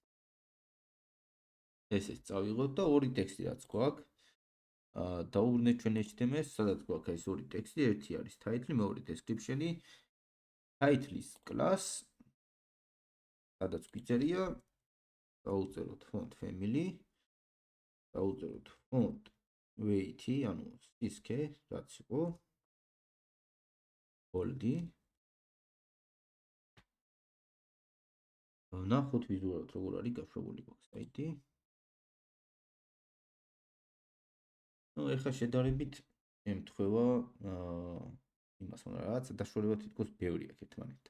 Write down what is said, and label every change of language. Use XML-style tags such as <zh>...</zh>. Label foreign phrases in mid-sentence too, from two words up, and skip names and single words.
<ka>ესეც წავიღოთ და ორი ტექსტი რაც გვაქვს. დავუბრუნდეთ ჩვენ HTML-ს, სადაც გვაქვს ეს ორი ტექსტი, ერთი არის title, მეორე description-ი.</ka> <en>Title-ის class,</en> <ka>სადაც გვიწერია, დავუწეროთ</ka> <en>font family,</en> <ka>დავუწეროთ</ka> <en>font weight-ი,</en> <ka>ანუ სისქე, რაც იყო, bold-ი. ნახოთ ვიზუალურად როგორ არის გაშვებული გვაქვს საიტი. ნუ ეხლა შედარებით ემთხვევა იმას, მაგრამ რაღაც დაშორება თითქოს ბევრი აქვს ერთმანეთთან.</ka>